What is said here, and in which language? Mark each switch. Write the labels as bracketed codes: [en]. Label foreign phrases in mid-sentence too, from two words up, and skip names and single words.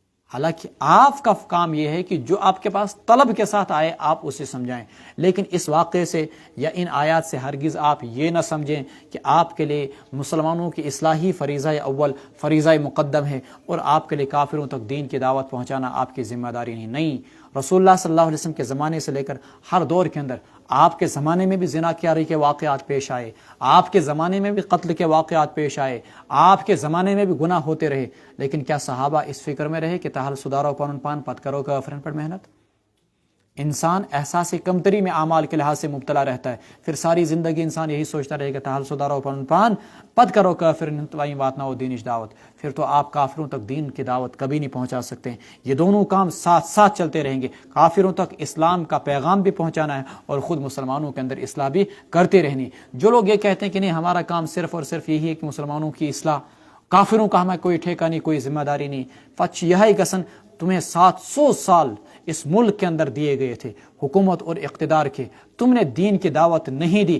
[ur] حالانکہ آپ کا کام یہ ہے کہ جو آپ کے پاس طلب کے ساتھ آئے آپ اسے سمجھائیں، لیکن اس واقعے سے یا ان آیات سے ہرگز آپ یہ نہ سمجھیں کہ آپ کے لیے مسلمانوں کی اصلاحی فریضہ اول، فریضہ مقدم ہے، اور آپ کے لیے کافروں تک دین کی دعوت پہنچانا آپ کی ذمہ داری نہیں۔ رسول اللہ [ar] صلی اللہ علیہ وسلم [ur] کے زمانے سے لے کر ہر دور کے اندر، آپ کے زمانے میں بھی زنا کیاری کے واقعات پیش آئے، آپ کے زمانے میں بھی قتل کے واقعات پیش آئے، آپ کے زمانے میں بھی گناہ ہوتے رہے، لیکن کیا صحابہ اس فکر میں رہے کہ [ks] تاحل سدارو پانن پان پت کرو کافرن [ur] پر محنت؟ انسان احساس کمتری میں اعمال کے لحاظ سے مبتلا رہتا ہے، پھر ساری زندگی انسان یہی سوچتا رہے کہ [ks] تاحل سدارو پانن پان پت کرو کافرن توائی واتنا و دینش دعوت، [ur] پھر تو آپ کافروں تک دین کی دعوت کبھی نہیں پہنچا سکتے ہیں۔ یہ دونوں کام ساتھ ساتھ چلتے رہیں گے، کافروں تک اسلام کا پیغام بھی پہنچانا ہے اور خود مسلمانوں کے اندر اصلاح بھی کرتے رہنی۔ جو لوگ یہ کہتے ہیں کہ نہیں ہمارا کام صرف اور صرف یہی ہے کہ مسلمانوں کی اصلاح، کافروں کا ہمیں کوئی ٹھیکہ نہیں، کوئی ذمہ داری نہیں، فچ یہ قسم تمہیں 700 سال اس ملک کے اندر دیے گئے تھے حکومت اور اقتدار کے، تم نے دین کی دعوت نہیں دی۔